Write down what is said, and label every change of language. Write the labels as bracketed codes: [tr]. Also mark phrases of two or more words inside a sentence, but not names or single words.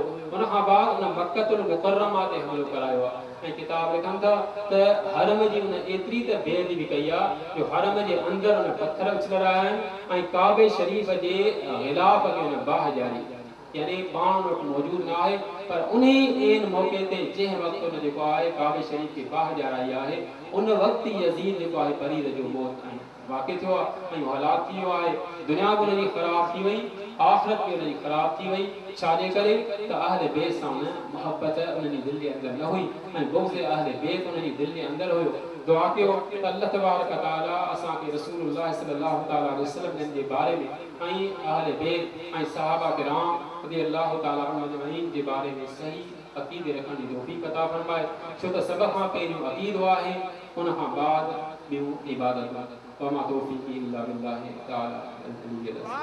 [sd] उन खां बाद उन मक्कतुल मुकर्रमा ते हमिलो करायो आहे ऐं किताब लिखनि था त हरम जी उन एतिरी त बेअदबी कई आहे जो हरम जे अंदरि उन पत्थर उछलराया आहिनि ऐं काबे शरीफ़ जे ग़िलाफ़ खे उन बाह जारी यानी पाण वटि मौजूदु न आहे पर उन मौक़े ते जंहिं वक़्तु उन जेको आहे काबे शरीफ़ खे बाह जाराई आहे उन वक़्तु यज़ीद जेको आहे फरीद जो मौत वाक़िअ थियो आहे ऐं हलाक थी वियो आहे। दुनिया बि उनजी ख़राब थी वई आख़िरत बि उनजी ख़राब थी वई। छाजे करे त अहले बैत सां उन मोहब्बत उनजी दिलि जे अंदरि न हुई ऐं बुग़्ज़ अहले बैत उनजी दिलि जे अंदरि हुयो। दुआ कयो त अल्लाह [ar] تبارك تعالى [sd] असांखे रसूलुल्लाह [ar] صلى الله تعالى عليه وسلم [sd] जे बारे में ऐं अहले बैत ऐं सहाबा किराम [ar] رضي الله تعالى عنهم أجمعين [sd] जे बारे में सही अक़ीदे रखण जी तौफ़ीक़ अता फ़रमाए छो त सभ खां पहिरियों अक़ीदो आहे उन खां बाद ॿियूं इबादत [ar] وما توفيقي إلا بالله تعالى العلي